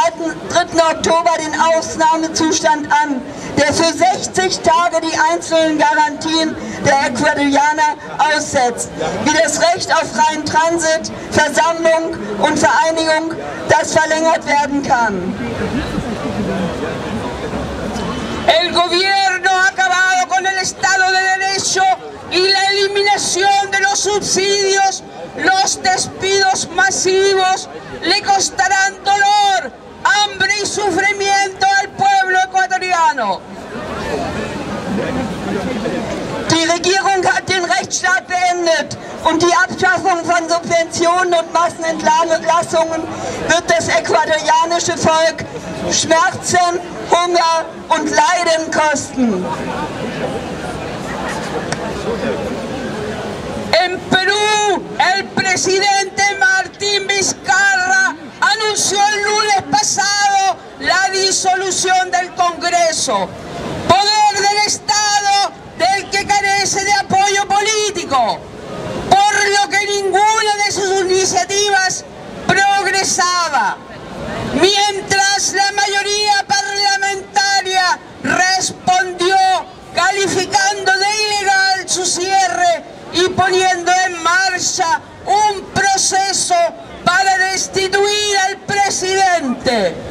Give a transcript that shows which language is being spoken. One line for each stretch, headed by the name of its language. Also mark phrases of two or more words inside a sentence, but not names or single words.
German: Oktober, den Ausnahmezustand an, der für 60 Tage die einzelnen Garantien der Ecuadorianer aussetzt, wie das Recht auf freien Transit, Versammlung und Vereinigung, das verlängert werden kann.
Spanish: El gobierno ha acabado con el Estado de Derecho y la eliminación de los subsidios. Los despidos masivos le costarán dolor, hambre y sufrimiento al pueblo ecuatoriano.
German: Die Regierung hat den Rechtsstaat beendet und die Abschaffung von Subventionen und Massenentlassungen wird das ecuadorianische Volk Schmerzen, Hunger und Leiden kosten.
Spanish: En Perú, el presidente Martín Vizcarra anunció el lunes pasado la disolución del Congreso, poder del Estado del que carece de apoyo político, por lo que ninguna de sus iniciativas progresaba, mientras la mayoría parlamentaria respondió calificando de ilegal su cierre y poniendo en marcha un proceso para destituir al presidente.